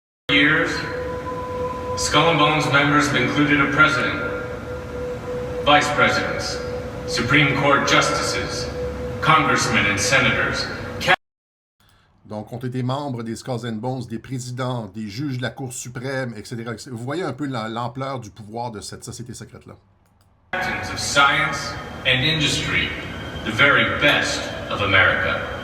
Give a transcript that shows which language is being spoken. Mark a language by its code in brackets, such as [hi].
[en] Years, Skull and Bones members have included a president, vice presidents, Supreme Court justices, congressmen and senators. [fr] Donc, ont été membres des Skulls and Bones, des présidents, des juges de la Cour suprême, etc. Vous voyez un peu l'ampleur du pouvoir de cette société secrète-là. [en] Captains of science and industry, the very best of America.